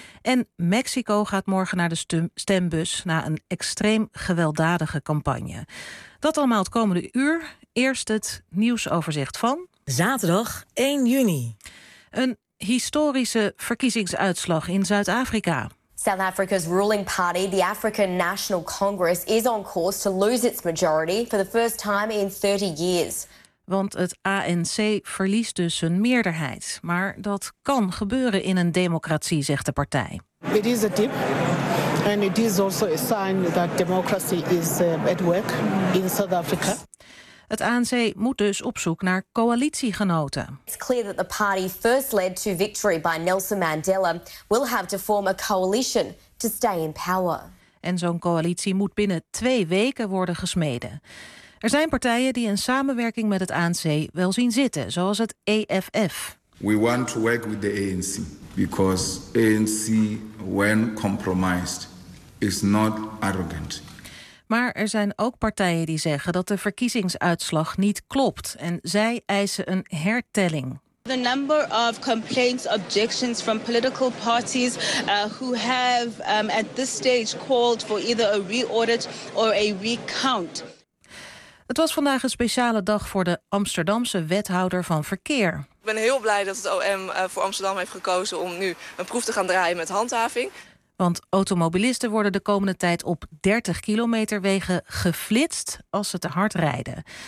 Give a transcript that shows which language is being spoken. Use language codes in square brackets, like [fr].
[nl] En Mexico gaat morgen naar de stembus na een extreem gewelddadige campagne. Dat allemaal het komende uur. Eerst het nieuwsoverzicht van zaterdag 1 juni. Een historische verkiezingsuitslag in Zuid-Afrika. [en] South Africa's ruling party, the African National Congress, is on course to lose its majority for the first time in 30 years. [nl] Want het ANC verliest dus een meerderheid. Maar dat kan gebeuren in een democratie, zegt de partij. [en] It is a dip. En it is also a sign that democracy is at work in South Africa. [nl] Het ANC moet dus op zoek naar coalitiegenoten. [en] It's clear that the party first led to victory by Nelson Mandela will have to form a coalition to stay in power. [nl] En zo'n coalitie moet binnen 2 weken worden gesmeden. Er zijn partijen die een samenwerking met het ANC wel zien zitten, zoals het EFF. [en] We want to work with the ANC because ANC, when compromised, is not arrogant. [nl] Maar er zijn ook partijen die zeggen dat de verkiezingsuitslag niet klopt en zij eisen een hertelling. [en] The number of complaints, objections from political parties who have at this stage called for either a re-audit or a recount. [nl] Het was vandaag een speciale dag voor de Amsterdamse wethouder van verkeer. Ik ben heel blij dat het OM voor Amsterdam heeft gekozen om nu een proef te gaan draaien met handhaving. Want automobilisten worden de komende tijd op 30 kilometer wegen geflitst als ze te hard rijden.